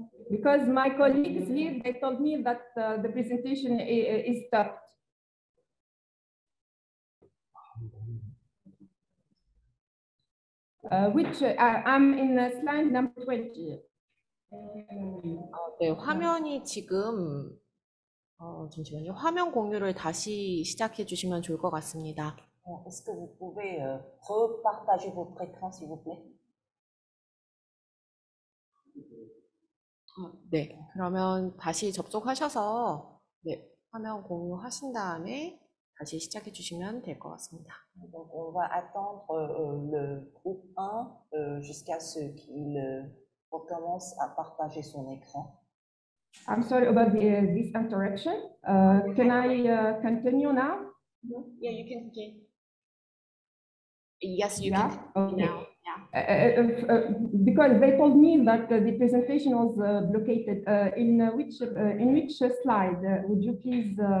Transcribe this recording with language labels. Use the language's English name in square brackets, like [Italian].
[English] Because my colleagues here, they told me that the presentation is stopped. Which I'm in slide number 20. [Korean] 네, 화면이 지금 잠시만요. 화면 공유를 다시 시작해 주시면 좋을 것 같습니다. [French] Est-ce que vous pouvez repartager votre écran, s'il vous plaît? [Korean] 네, 그러면 다시 접속하셔서 네, 화면 공유하신 다음에 다시 시작해 주시면 될 것 같습니다. [French] Donc, on va attendre le groupe 1 jusqu'à ce qu'il recommence à partager son écran. [English] I'm sorry about this interruption. Can I continue now? Yeah, you can continue. Yes, you Yeah? can continue Okay. now. Yeah. Because they told me that the presentation was blockaded. In which slide would you please?